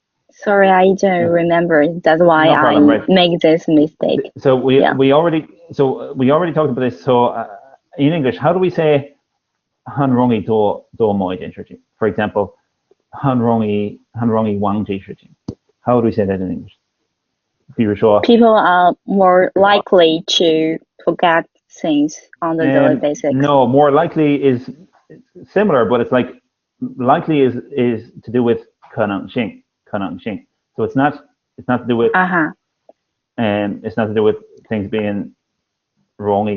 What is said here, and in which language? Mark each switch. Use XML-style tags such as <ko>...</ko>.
<en>Sorry, I don't remember. That's why No problem, right. make this mistake. So we already talked about this. So in English, how do we say</en> <zh>"很容易做某一件事情"?</zh> <en>For example,</en> <zh>很容易忘记事情.</zh> <en>How do we say that in English?</en> <zh>比如说</zh> <en>People are more likely to forget things on the daily basis. No, more likely is similar, but it's like likely is to do with 可能性. So it's not to do with it's not to do with things being wrong.</en>